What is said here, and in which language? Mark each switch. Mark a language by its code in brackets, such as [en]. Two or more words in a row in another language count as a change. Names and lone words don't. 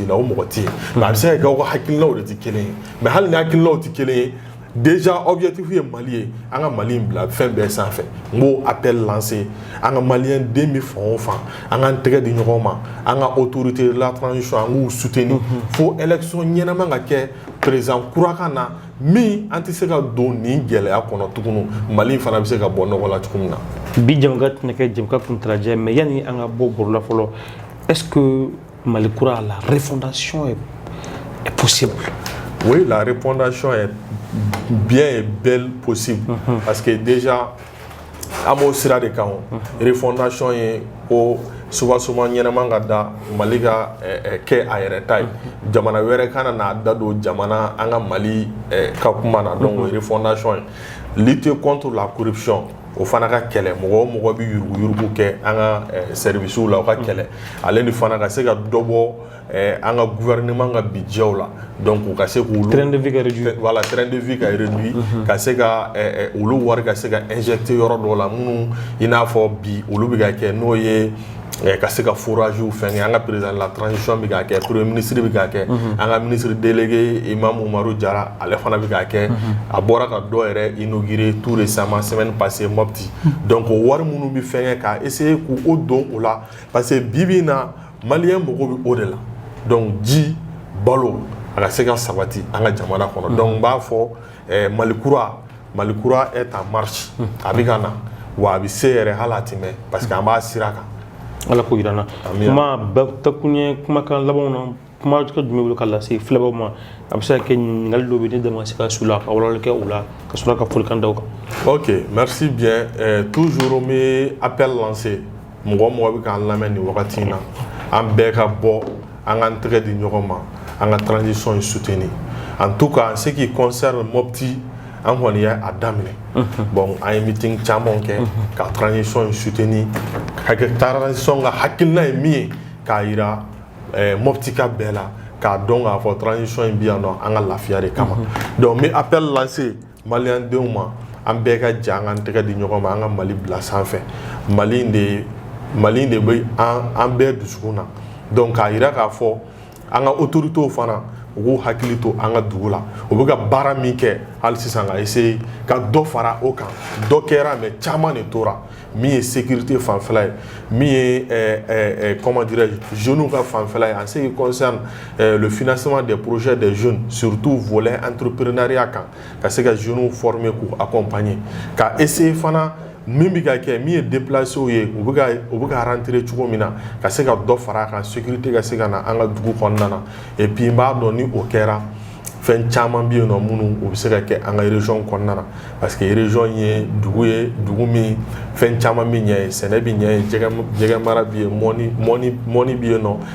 [bm] la o mɔgɔ tɛ yen mais a bɛ se ka kɛ aw ka hakilinaw de tɛ kelen ye mais hali ni hakilinaw tɛ kelen ye [fr] déjà objectif [bm] ye Mali ye an ka Mali in bila fɛn bɛɛ sanfɛ n b'o [fr] appel lancer [bm] an ka maliyɛn den bɛ fan o fan an k'an tɛgɛ di ɲɔgɔn ma an ka [fr] autorité de la transition [bm] an k'u soutenir fo élection ɲɛnama ka kɛ président kura ka na min an tɛ se ka don nin gɛlɛya kɔnɔ tuguni Mali in fana bɛ se ka bɔ nɔgɔ la cogo min na. bi jamukan tɛna kɛ jamukan kuntalajɛ mais yanni an ka bɔ baro la fɔlɔ [fr] est-ce que [bm] Mali kura la [fr] refondation est possible? Oui, la refondation est bien et belle possible parce que déjà [bm] an b'o sira de kan refondation ye ko [fr] souvent ɲɛnama [bm] ka da Mali ka kɛ a yɛrɛ ta ye jamana wɛrɛ kana n'a da don jamana an ka Mali ka kuma na donc refondation ye [fr] lutter contre la corruption [bm] o fana ka kɛlɛ mɔgɔ o mɔgɔ bɛ yurugu kɛ an ka services la o ka kɛlɛ ale ni fana ka se ka dɔ bɔ an ka gouvernement ka budget la donc u ka se k'olu [fr] train de vie ka réduit voilà train de vie [bm] ka réduit ka se ka olu wari ka se ka injecter yɔrɔ dɔw la minnu i n'a fɔ bi olu bɛ ka kɛ n'o ye ka se ka forage fɛn an ka [fr] président de la transition [bm] bɛ ka kɛ [fr] premier ministre [bm] bɛ ka kɛ an ka [fr] ministre délégué [bm] Imam Umaru Jara ale fana bɛ ka kɛ a bɔra ka dɔ yɛrɛ [fr] inauguré tout récemment semaine passée [bm] Mopti donc o wari minnu bɛ fɛn kɛ ka essayer k'o don o la [fr] parce que [bm] bi bi in na maliyɛn mago bɛ o de la donc ji balo a ka se ka sabati an ka jamana kɔnɔ donc n b'a fɔ Mali kura [fr] est en marche [bm] a bɛ ka na wa a bɛ se yɛrɛ hali a tɛmɛ [fr] parce que [bm] an b'a sira kan. Ala ko jirana kuma takunye kumakan labanw na kuma ka jumɛn bolo ka lase filɛbaw ma a bɛ se ka kɛ ɲininkali dɔ bɛ ne dama se ka su la ka walawali kɛ o la ka sɔrɔ ka folikan da o kan. [fr] Ok, merci bien. [bm] Toujours n bɛ [fr] appel lancer [bm] mɔgɔ o mɔgɔ bɛ k'an lamɛn nin wagati in na an bɛɛ ka bɔ an k'an tɛgɛ di ɲɔgɔn ma an ka transition in [fr] soutenir en tout cas en ce qui concerne Mopti [bm] an kɔni ye a daminɛ bon an ye meeting caman kɛ ka transition in soutenir ka kɛ transition ka hakilina ye min ye k'a yira Mopti ka bɛɛ la k'a dɔn k'a fɔ transition in bɛ yan nɔ an ka lafiya de kama donc n bɛ [fr] appel lancer [bm] maliyɛn denw ma an bɛɛ ka jɛ an k'an tɛgɛ di ɲɔgɔn ma an ka Mali bila sanfɛ Mali in de bɛ an bɛɛ dusukun na donc k'a yira k'a fɔ an ka autorités fana u k'u hakili to an ka dugu la u bɛ ka baara min kɛ hali sisan ka essayer ka dɔ fara o kan dɔ kɛra mais caman de tora min ye sécurité fanfɛla ye min [fr] ye comment dirais-je jeunes [bm] ka fanfɛla ye [fr] en ce qui concerne le financement des projets des jeunes surtout volet entrepreneuriat [bm] kan ka se ka [fr] jeunes former k'u [bm] accompagner ka essayer fana min bɛ ka kɛ min ye déplacé ye u bɛ ka rentrer cogo min na ka se ka dɔ fara a kan sécurité ka se ka na an ka dugu kɔnɔna na [fr] et puis [bm] n b'a dɔn ni o kɛra fɛn caman bɛ yen nɔ minnu u bɛ se ka kɛ an ka région kɔnɔna na [fr] parce que [bm] région ye dugu min fɛn caman bɛ ɲɛ ye sɛnɛ bɛ ɲɛ ye jɛgɛ mara bɛ yen mɔni bɛ yen